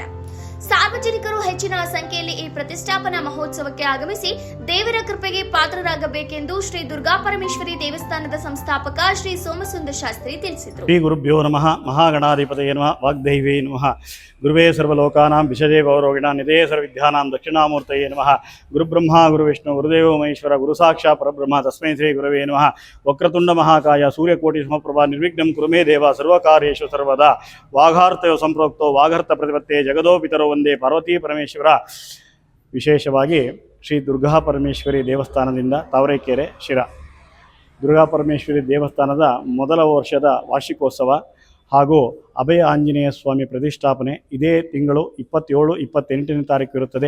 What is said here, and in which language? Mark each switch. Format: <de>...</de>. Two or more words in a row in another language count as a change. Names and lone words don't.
<kn>ಸಾರ್ವಜನಿಕರು ಹೆಚ್ಚಿನ ಸಂಖ್ಯೆಯಲ್ಲಿ ಈ ಪ್ರತಿಷ್ಠಾಪನಾ ಮಹೋತ್ಸವಕ್ಕೆ ಆಗಮಿಸಿ ದೇವರ ಕೃಪೆಗೆ ಪಾತ್ರರಾಗಬೇಕೆಂದು ಶ್ರೀ ದುರ್ಗಾ ಪರಮೇಶ್ವರಿ ದೇವಸ್ಥಾನದ ಸಂಸ್ಥಾಪಕ ಶ್ರೀ ಸೋಮಸುಂದರ ಶಾಸ್ತ್ರಿ ತಿಳಿಸಿದರು.</kn> <sa>ಶ್ರೀ ಗುರುಭ್ಯೋ ನಮಃ. ಮಹಾಗಣಾಧಿಪತಯೇ ನಮಃ. ವಾಗ್ದೈವೇ ನಮಃ. ಗುರುವೇ ಸರ್ವಲೋಕಾನಾಂ ವಿಷಜೇ ಗೌರವಿಣ ನಿಧೇ ಸರ್ವವಿದ್ಯಾನಾಂ ದಕ್ಷಿಣಾಮೂರ್ತಯೇ ನಮಃ. ಗುರುಬ್ರಹ್ಮ ಗುರುವಿಷ್ಣು ಗುರುದೇವೋ ಮಹೇಶ್ವರ ಗುರು ಸಾಕ್ಷಾತ್ ಪರಬ್ರಹ್ಮ ತಸ್ಮೈ ಶ್ರೀ ಗುರವೇ ನಮಃ. ವಕ್ರತುಂಡ ಮಹಾಕಾಯ ಸೂರ್ಯಕೋಟಿ ಸಮಪ್ರಭಾ ನಿರ್ವಿಘ್ನಂ ಕುರು ಮೇ ದೇವ ಸರ್ವಕಾರ್ಯೇಷು ಸರ್ವದಾ. ವಾಘಾರ್ಥಯೋ ಸಂಪ್ರೋಕ್ತೋ ವಾಘಾರ್ಥ ಪ್ರತಿಪತ್ತೆ ಜಗದೋ ಪಿತರೋ ಒಂದೇ ಪಾರ್ವತೀ ಪರಮೇಶ್ವರ.</sa> <kn>ವಿಶೇಷವಾಗಿ ಶ್ರೀ ದುರ್ಗಾ ಪರಮೇಶ್ವರಿ ದೇವಸ್ಥಾನದಿಂದ ತಾವರೆಕೆರೆ ಶಿರಾ ದುರ್ಗಾ ಪರಮೇಶ್ವರಿ ದೇವಸ್ಥಾನದ ಮೊದಲ ವರ್ಷದ ವಾರ್ಷಿಕೋತ್ಸವ ಹಾಗೂ ಅಭಯ ಆಂಜನೇಯ ಸ್ವಾಮಿ ಪ್ರತಿಷ್ಠಾಪನೆ ಇದೇ ತಿಂಗಳು 27-28ನೇ ತಾರೀಕು ಇರುತ್ತದೆ.</kn>